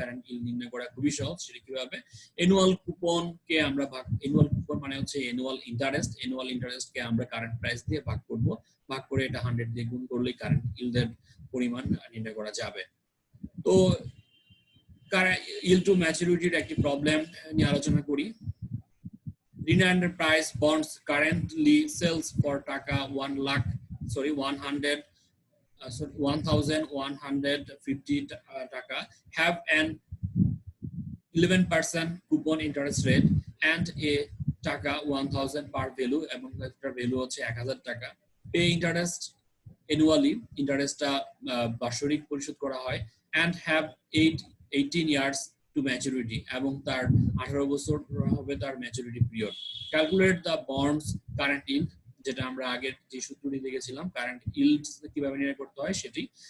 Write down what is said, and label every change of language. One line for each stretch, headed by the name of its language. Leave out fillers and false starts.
Bangla: Current yield নির্ণয় করা খুবই সহজ। সেটা কিভাবে? অ্যানুয়াল কুপনকে আমরা অ্যানুয়াল কুপন মানে হচ্ছে অ্যানুয়াল ইন্টারেস্টকে আমরা কারেন্ট প্রাইস দিয়ে ভাগ করব, ভাগ করে এটা 100 দিয়ে গুণ করলেই কারেন্ট ইল্ডের পরিমাণ নির্ণয় করা যাবে। তো yield to maturity একটি প্রবলেম নিয়ে আলোচনা করি।
English: Green Enterprise bonds currently sells for taka 1150 taka, have an 11% coupon interest rate and a taka 1000 per value,
Bangla: এবং এটার ভ্যালু হচ্ছে 1000 টাকা।
English: pay interest annually,
Bangla: ইন্টারেস্টটা বার্ষিক পরিশোধ করা হয়,
English: and have 18 years to maturity,
Bangla: এবং তার 18 বছর হবে তার maturity period.
English: calculate the bonds current yield,
Bangla: যেটা আমরা আগের যে সূত্রটি দেখেছিলাম কারেন্ট ইল্ড কিভাবে নির্ণয় করতে হয় সেটি।